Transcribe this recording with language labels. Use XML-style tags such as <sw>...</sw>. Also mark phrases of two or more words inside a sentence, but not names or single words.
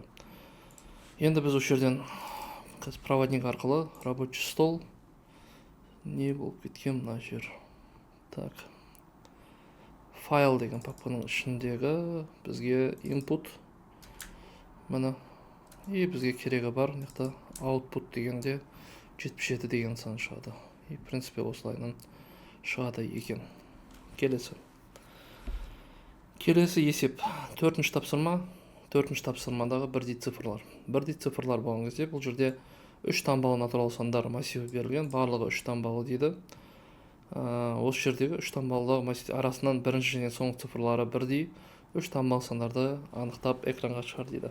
<kk>Енді біз осы жерден проводник арқылы</kk> <ru>рабочий стол</ru> <kk>не болып кеткен мына жер. Так, файл деген папканың ішіндегі бізге input міне, и бізге керегі бар мықты output дегенде 77 деген сан шығады.</kk> <ru>И в принципе</ru> <kk>осылайынан шығады екен. Келесі есеп. Төртінші тапсырмадағы бірдей цифрлар. Бірдей цифрлар болған кезде бұл жерде 3 таңбалы натурал сандар массиві берілген, барлығы 3 таңбалы дейді. Осы жердегі 3 таңбалы массив арасынан бірінші және соңғы цифрлары бірдей 3 таңбалы сандарды анықтап экранға шығар дейді.</kk>